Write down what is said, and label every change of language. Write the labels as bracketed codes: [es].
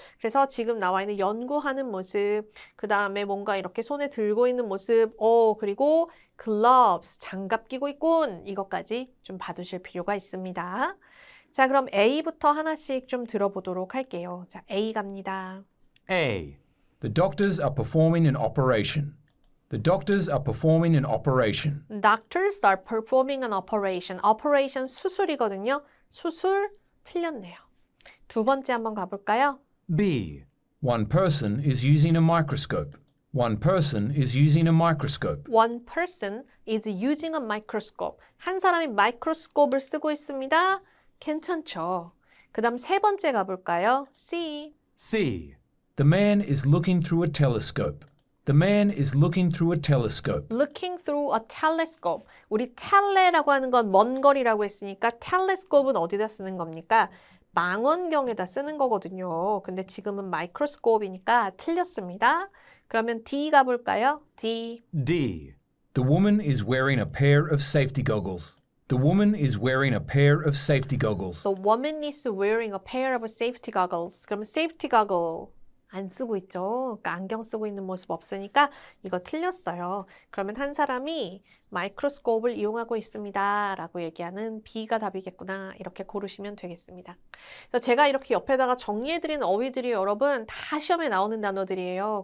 [ko] 그래서 지금 나와 있는 연구하는 모습, 그 다음에 뭔가 이렇게 손에 들고 있는 모습, 그리고 gloves, 장갑 끼고 있군, 이것까지 좀 봐두실 필요가 있습니다. 자, 그럼 A부터 하나씩 좀 들어보도록 할게요. 자, A 갑니다. [en] A. The doctors are performing an operation. The doctors are performing an operation. Doctors are performing an operation. [ko] Operation 수술이거든요. 수술 틀렸네요. 두 번째 한번 가볼까요? [en] B. One person is using a microscope. One person is using a microscope. One person is using a microscope. [ko] 한 사람이 마이크로스코프를 쓰고 있습니다. 괜찮죠? 그 다음 세 번째 가볼까요? [en] C. C. The man is looking through a telescope. The man is looking through a telescope. Looking through a telescope. [ko] 우리 텔레라고 하는 건 먼 거리라고 했으니까 telescope은 어디다 쓰는 겁니까? 망원경에다 쓰는 거거든요. 근데 지금은 마이크로스코프이니까 틀렸습니다. 그러면 D 가볼까요? D. [en] D. The woman is wearing a pair of safety goggles. The woman is wearing a pair of safety goggles. The woman is wearing a pair of safety goggles. [ko] 그러면 safety goggle 안 쓰고 있죠. 그러니까 안경 쓰고 있는 모습 없으니까 이거 틀렸어요. 그러면 한 사람이 마이크로스코프를 이용하고 있습니다. 라고 얘기하는 B가 답이겠구나. 이렇게 고르시면 되겠습니다. 그래서 제가 이렇게 옆에다가 정리해드린 어휘들이 여러분 다 시험에 나오는 단어들이에요.